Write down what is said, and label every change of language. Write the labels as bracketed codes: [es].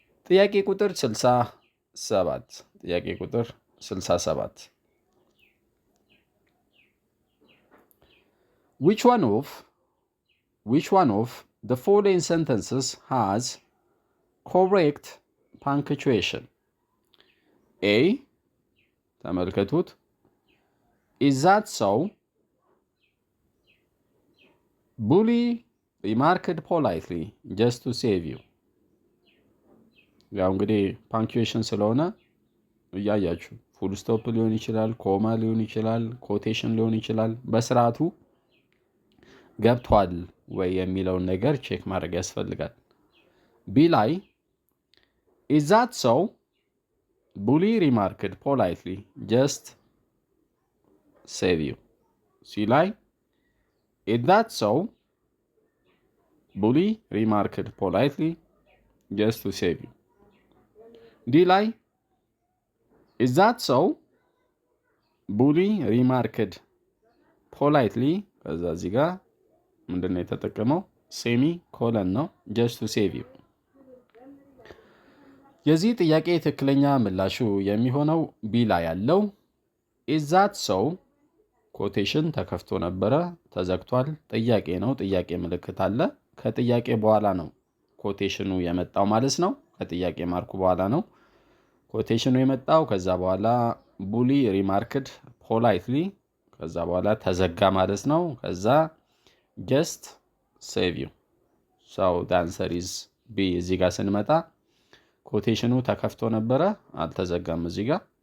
[am] ጥያቄ ቁጥር 67 ጥያቄ ቁጥር 67 [en] Which one of the following sentences has correct punctuation? A [am] ተመልከቱት [en] Is that so? Bully remarked politely just to save you. [am] ያው እንግዲህ ፓንክቹዌሽን ስለሆነ እያያችሁ ፉል ስቶፕ ሊሆን ይችላል፣ ኮማ ሊሆን ይችላል፣ ኮቴሽን ሊሆን ይችላል። በስርዓቱ ገብቷል ወይ የሚለውን ነገር ቼክ ማድረግ ያስፈልጋል። ቢ ላይ [en] Is that so? Bully remarked politely just save you. ሲ ላይ Is that so? Bully remarked politely just to save you. ዲ ላይ Is that so? Bully remarked politely [am] ከዛ እዚህ ጋር ምንድነው የተጠቀመው? [en] ሴሚ ኮለን ነው just to save you. [am] የዚህ ጥያቄ ትክክለኛ ምላሹ የሚሆነው ቢ ላይ ያለው [en] Is that so? [am] ኮቴሽን ተከፍቶ ነበረ፣ ተዘግቷል። ጥያቄ ነው፣ ጥያቄ ምልክት አለ። ከጥያቄ በኋላ ነው ኮቴሽኑ የመጣው ማለት ነው። ከጥያቄ ማርኩ በኋላ ነው ኮቴሽኑ የመጣው። ከዛ በኋላ [en] ቡሊ ሪማርክድ ፖላይትሊ፣ [am] ከዛ በኋላ ተዘጋ ማለት ነው። ከዛ [en] ጀስት ሴቭ ዩ ሰው ዳንሰር ኢዝ ቢ። [am] እዚህ ጋር ስንመጣ ኮቴሽኑ ተከፍቶ ነበረ፣ አልተዘጋም እዚህ ጋር።